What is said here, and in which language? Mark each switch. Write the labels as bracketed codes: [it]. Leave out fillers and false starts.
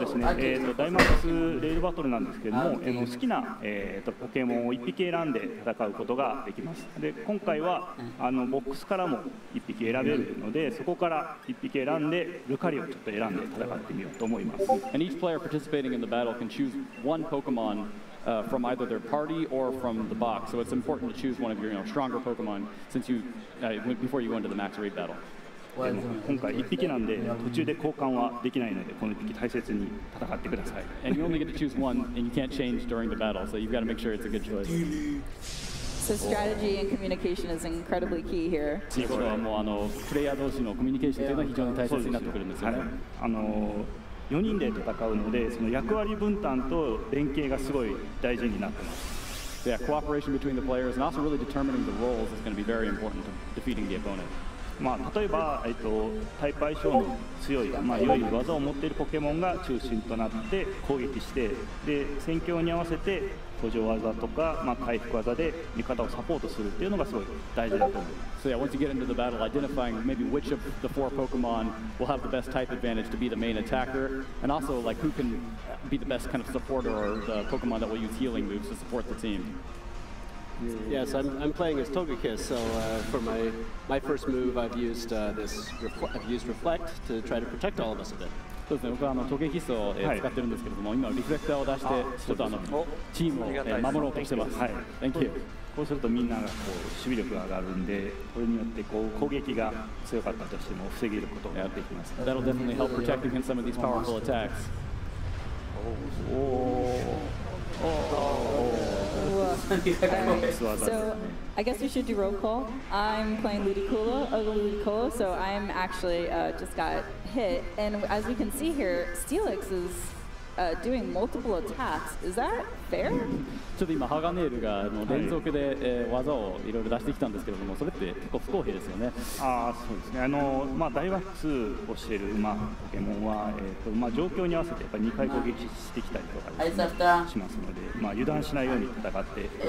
[ja] ですね、ダイマックスレイルバトルなんですけれども、好きな、ポケモンを1匹選んで戦うことができます。で今回はボックスからも1匹選べるので、そこから1匹選んでルカリをちょっと選んで戦ってみようと思います。 [en] And each player participating in the battle can choose one Pokemon from either their party or from the box. So it's important to choose one of your stronger Pokemon since you before you go into the max raid battle. [ja] 今回1匹なんで途中で交換はできないのでこの1匹大切に戦ってください。 [en] And you only get to choose one, and you can't change during the battle, so you've got to make sure it's a good choice. So strategy and communication is incredibly key here. [ja] ということはもうプレイヤー同士のコミュニケーションというのは非常に大切になってくるんですよね。 4人で戦うので、その役割分担と連携がすごい大事になってます。 [en] Yeah, cooperation between the players and also really determining the roles is going to be very important to defeating the opponent. [ja] 例えば、タイプ相性の強い、良い技を持っているポケモンが中心となって攻撃して、で戦況に合わせて補助技とか、回復技で味方をサポートするっていうのがすごい大事だと思います。 [en] So yeah, once you get into the battle, identifying maybe which of the 4 Pokemon will have the best type advantage to be the main attacker, and also like who can be the best kind of supporter or the Pokemon that will use healing moves to support the team. Yes, I'm playing as Togekiss, so for my first move, I've used Reflect to try to protect all of us a bit. [ja] そうですね、僕は突撃室を使ってるんですけれども、今リフレクターを出してちょっとチームを守ろうとしてます。 [en] はい、Thank you。 [ja] こうするとみんながこう守備力が上がるんで、これによってこう攻撃が強かったとしても防げることができます。 [en] That'll definitely help protect against some of these powerful attacks. So I guess we should do roll call. I'm playing Ludicolo, so I'm actually just got hit, and as we can see here, Steelix is doing multiple attacks. Is that fair? [ja] ちょっと今ハガネールが連続で技をいろいろ出してきたんですけれども、それって結構不公平ですよね。ああ、そうですね。ダイワックスをしているポケモンは状況に合わせてやっぱり2回攻撃してきたりとかですね、しますので、油断しないように戦って。